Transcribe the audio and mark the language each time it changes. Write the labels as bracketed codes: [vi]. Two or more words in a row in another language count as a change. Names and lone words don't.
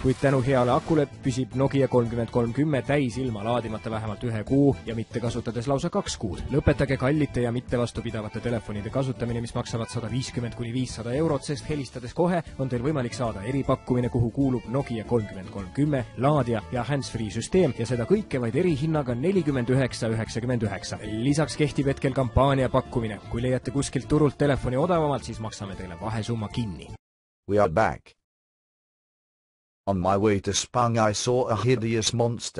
[et] Kuid tänu heale akule püsib Nokia 3310 täis ilma laadimata vähemalt 1 kuu ja mitte kasutades lausa 2 kuud. Lõpetage kallite ja mitte vastupidavate telefonide kasutamine, mis maksavad 150–500 eurot, sest helistades kohe on teil võimalik saada eripakkumine, kuhu kuulub Nokia 3310, laadija ja hands-free süsteem ja seda kõike vaid erihinnaga 49,99. Lisaks kehtib hetkel kampaania pakkumine. Kui leiate kuskilt turult telefoni odavamalt, siis maksame teile vahesumma kinni. [en] We are back. On my way to Spong I saw a hideous monster.